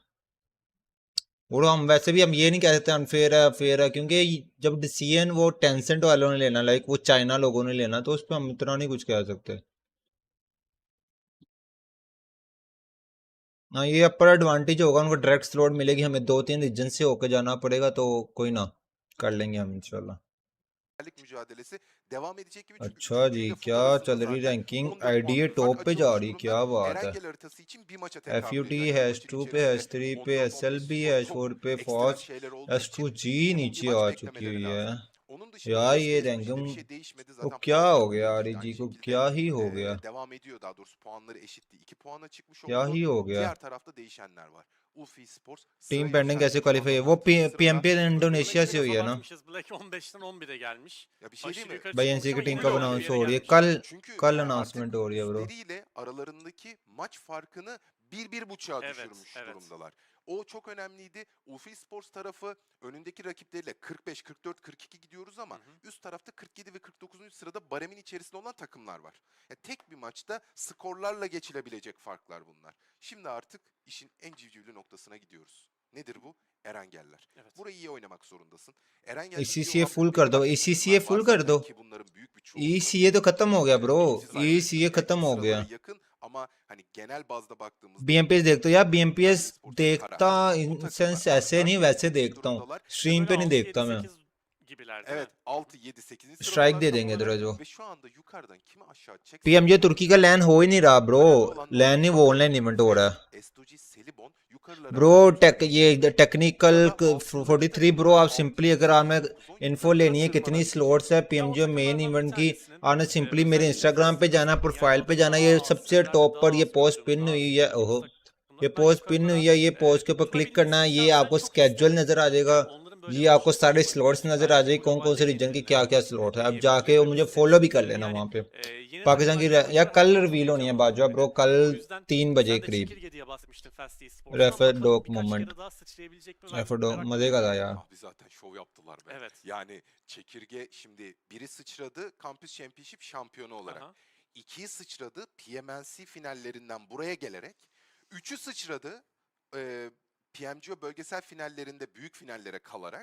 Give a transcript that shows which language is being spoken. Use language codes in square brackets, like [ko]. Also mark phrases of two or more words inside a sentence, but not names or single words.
[hi] वो हम वैसे भी हम ये नहीं कह सकते अनफेयर है फेयर है, क्योंकि जब डिसीजन वो टेंसेंट वालों ने लेना, लाइक वो चाइना लोगों ने लेना, तो उस पर हम इतना नहीं कुछ कह सकते। हाँ ये [en] upper advantage [hi] होगा, उनको [en] direct slot [hi] मिलेगी, हमें 2-3 रीजन से होकर जाना पड़ेगा, तो कोई ना कर लेंगे हम इंशाल्लाह। [tr] mücadelesi devam edecek gibi, çünkü [hi] अच्छा जी क्या चल रही रैंकिंग, आईडीए टॉप पे जा रही, क्या बात है। FUT हैश2 पे, हैश3 पे, SLB, हैश4 पे फॉज, S2G नीचे आ चुकी हुई है यार। ये रैंकिंग वो क्या हो गया REG को, क्या ही हो गया, [tr] devam ediyor, daha doğrusu puanları eşitti. 2 puana çıkmış [hi] क्या [tr] oldu. [hi] ही हो गया। [tr] Diğer tarafta değişenler var. Ulfi Esports [hi] टीम [tr] sıra [hi] पेंडिंग कैसे [tr] yükseltti. Şu [hi] क्वालिफाई [tr] anda [hi] है वो [tr] 12. sırada. [hi] पीएमपी [tr] Black [hi] इंडोनेशिया से [tr] biraz [hi] हुई है ना [tr] abartmışız. Black 15'ten 11'e gelmiş. Ya bir şey değil Aşırı mi? yukarı [hi] भाई [tr] çıkmamış [hi] एनसी [tr] ama [hi] की टीम [tr] yine [hi] कब [tr] de [hi] अनाउंस [tr] bir yere [hi] हो रही है [tr] gelmiş. Çünkü [hi] कल [tr] artık [hi] अनाउंसमेंट हो रही है ब्रो [tr] üstleriyle aralarındaki maç farkını 1-1,5'a Evet, düşürmüş evet. durumdalar. O çok önemliydi. Ulfi Sports tarafı önündeki rakipleriyle 45, 44, 42 gidiyoruz ama üst tarafta 47 ve 49. sırada baremin içerisinde olan takımlar var. Tek bir maçta skorlarla geçilebilecek farklar bunlar. Şimdi artık işin en civcivli noktasına gidiyoruz. Nedir bu? Erengeller. Evet. Burayı iyi oynamak zorundasın. Erengel'de iyi [hi] ECCA [tr] olan [hi] full [tr] bu [hi] कर [tr] belli [hi] दो [tr] başlı [hi] ECCA [tr] takımlar [hi] full [tr] var [hi] कर [tr] zaten [hi] दो [tr] ki bunların büyük bir çoğunluğu [hi] ECCA तो खत्म हो गया ब्रो [tr] ikinci sırada. [hi] ECCA [tr] Yani [hi] खत्म हो गया [tr] sıraları yakın ama hani genel bazda baktığımızda [hi] बीएमपीएस देखते हो यार बीएमपीएस [tr] Esports ve [hi] देखता [tr] Kara. Bu [hi] इन [tr] takımlar [hi] सेंस ऐसे [tr] arka [hi] नहीं वैसे [tr] çok iyi [hi] देखता हूँ [tr] durumdalar. [hi] स्ट्रीम [tr] Böyle [hi] पे नहीं [tr] 6, [hi] देखता [tr] 7, [hi] मैं [tr] 8 gibiler değil Evet mi? 6, 7, 8. [hi] स्ट्राइक [tr] sıradalar [hi] दे [tr] tam [hi] देंगे [tr] olarak [hi] इधर [tr] ve şu anda yukarıdan kimi aşağı çeksek [hi] पीएमजे तुर्की का लैन हो ही नहीं रहा ब्रो [tr] önemli olan [hi] लैन ही [tr] nokta [hi] वो [tr] bakın [en] online event [hi] हो रहा है [tr] S2G Selibon yukarılara [hi] ब्रो टेक [tr] hamle [hi] ये [tr] çekti. [hi] टेक्निकल [tr] Sırada altıncı [hi] 43 ब्रो [tr] takımlar [hi] आप [tr] 6, [hi] सिंपली [tr] 7, [hi] अगर [tr] 8, [hi] आपने [tr] 9, 10 [hi] इन्फो [tr] yukarılara [hi] लेनी है कितनी [tr] tırmanabilecek. [hi] स्लॉट्स है [tr] Ya o [hi] पीएमजे मेन [tr] takımlardan bir [hi] इवेंट की [tr] tanesinin [hi] आपने सिंपली मेरे [tr] özellikle [hi] इंस्टाग्राम पे [tr] hızlı [hi] जाना [tr] hızlı diğer [hi] प्रोफाइल पे [tr] bazda [hi] जाना [tr] daha [hi] ये [tr] az [hi] सबसे [tr] sayılarda [hi] टॉप पर [tr] daha [hi] ये [tr] az [hi] पोस्ट [tr] gördüğümüz, [hi] पिन [tr] daha [hi] हुई [tr] sık [hi] है [tr] gördüğümüz [hi] ओहो ये [tr] takımlar [en] post pin [hi] हुई [tr] yukarılara [hi] है ये पोस्ट के ऊपर क्लिक करना [tr] tutabilmesini [hi] है ये [tr] şahsen [hi] आपको [tr] çok [hi] स्केड्यूल [tr] isterim. [hi] नजर आ जाएगा [tr] Onların böyle [hi] ये आपको [tr] başarısı [hi] सारे [tr] olabilir. [hi] स्लॉट्स नजर आ [tr] Belki [hi] जाएगी कौन कौन से [tr] globalde [hi] रीजन की [tr] gelebilir [hi] क्या क्या स्लॉट है अब जाके [tr] diyebiliriz [hi] वो [tr] ve [hi] मुझे [tr] biz de [hi] फॉलो भी कर [tr] Türkiye'nin [hi] लेना [tr] yani [hi] वहाँ पे [tr] yeni [hi] पाकिस्तान की [tr] takımlar [hi] या [tr] yapınca [hi] कल [tr] herkes çok [hi] रिवील होनी है [tr] heyecanlanıyor [hi] बाजवा [tr] böyle. [hi] ब्रो कल [tr] O yüzden [hi] 3 बजे [tr] sen de [hi] करीब [tr] çekirge diye bahsetmiştin Fast Esports'tan. [hi] रेफर [tr] Bakalım [hi] डॉक [tr] birkaç [hi] मोमेंट [tr] kere daha sıçrayabilecek mi ben [en] refer doc [tr] merakla [hi] मजे का था [tr] bekliyorum. [hi] यार [tr] Abi zaten şov yaptılar be. Evet. Yani çekirge şimdi biri sıçradı Campus Championship şampiyonu olarak. Aha. İkiyi sıçradı PMNC finallerinden buraya gelerek. Üçü sıçradı PMGO bölgesel finallerinde büyük finallere kalarak.